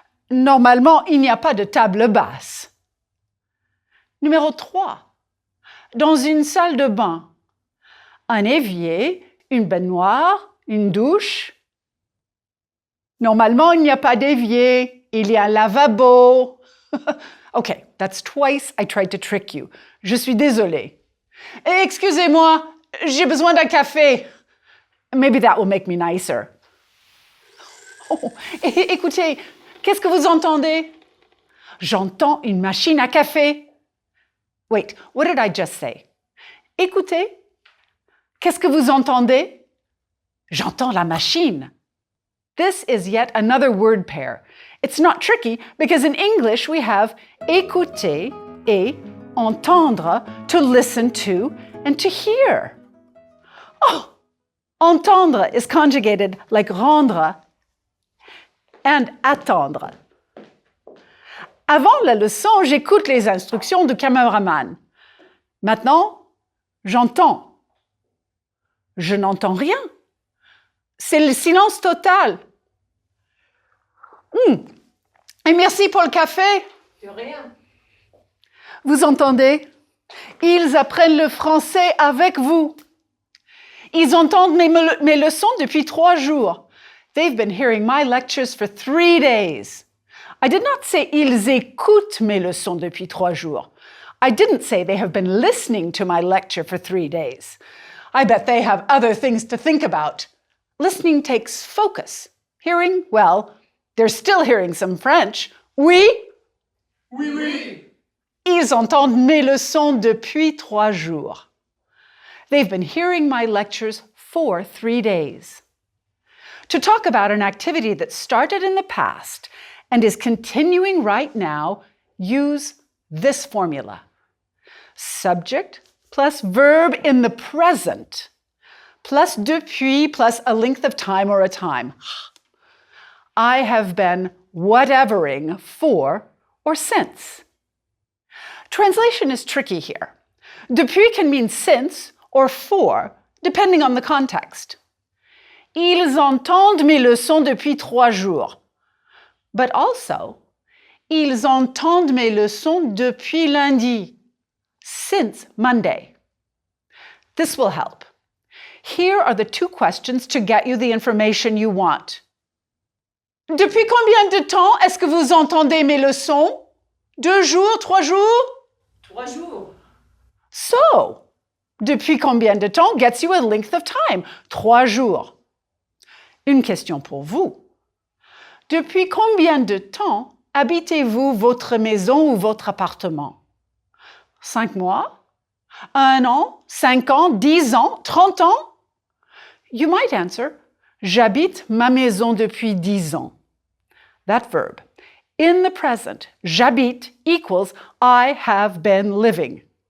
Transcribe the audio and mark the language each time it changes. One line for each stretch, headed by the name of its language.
French: Normalement, il n'y a pas de table basse. Numéro 3. Dans une salle de bain, un évier, une baignoire, une douche. Normalement, il n'y a pas d'évier, il y a un lavabo.
English: Okay, that's twice I tried to trick you.
French: Je suis désolée. Excusez-moi, j'ai besoin d'un café.
English: Maybe that will make me nicer.
French: Oh, écoutez, qu'est-ce que vous entendez? J'entends une machine à café.
English: Wait, what did I just say?
French: Écoutez, qu'est-ce que vous entendez? J'entends la machine.
English: This is yet another word pair. It's not tricky because in English we have
French: écouter et entendre,
English: to listen to and to hear. Oh, entendre is conjugated like rendre and attendre.
French: Avant la leçon, j'écoute les instructions du cameraman. Maintenant, j'entends. Je n'entends rien. C'est le silence total. Et merci pour le café. De rien. Vous entendez? Ils apprennent le français avec vous. Ils entendent mes leçons depuis 3 jours.
English: They've been hearing my lectures for 3 days. I did not say
French: ils écoutent mes leçons depuis 3 jours.
English: I didn't say they have been listening to my lecture for 3 days. I bet they have other things to think about. Listening takes focus. Hearing, well, they're still hearing some French.
French: Oui? Oui, oui. Ils entendent mes leçons depuis 3 jours.
English: They've been hearing my lectures for 3 days. To talk about an activity that started in the past and is continuing right now, use this formula. Subject plus verb in the present plus depuis plus a length of time or a time. I have been whatevering for or since. Translation is tricky here. Depuis can mean since or for, depending on the context.
French: Ils entendent mes leçons depuis 3 jours.
English: But also,
French: ils entendent mes leçons depuis lundi,
English: since Monday. This will help. Here are the 2 questions to get you the information you want.
French: Depuis combien de temps est-ce que vous entendez mes leçons? 2 jours, 3 jours? 3 jours.
English: So,
French: depuis combien de temps
English: gets you a length of time?
French: 3 jours. Une question pour vous. Depuis combien de temps habitez-vous votre maison ou votre appartement? 5 mois? 1 an? 5 ans? 10 ans? 30 ans?
English: You might answer,
French: J'habite ma maison depuis 10 ans.
English: That verb. In the present,
French: j'habite
English: equals I have been living.